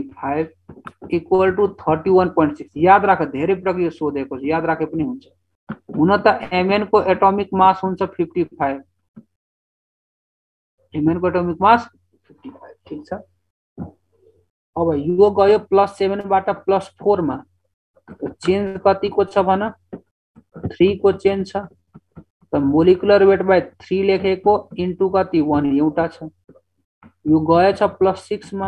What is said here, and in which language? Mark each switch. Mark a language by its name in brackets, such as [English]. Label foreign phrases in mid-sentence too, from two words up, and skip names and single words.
[English] 5 equal to 31.6. [Nepali] याद राख, धेरै प्रकार यो सोधेको छ, याद राखे पनि हुन्छ. हुन त Mn को [English] atomic mass [Nepali] हुन्छ 55. Mn को [English] atomic mass [Nepali] 55. ठीक छ. अब यो गयो +7 बाट +4 मा. चेंज कति को छ भन? 3 को चेंज छ. त [English] molecular weight [Nepali] बाइ 3 लेखेको इन्टु कति? 1 एउटा छ. यो गए छ +6 मा.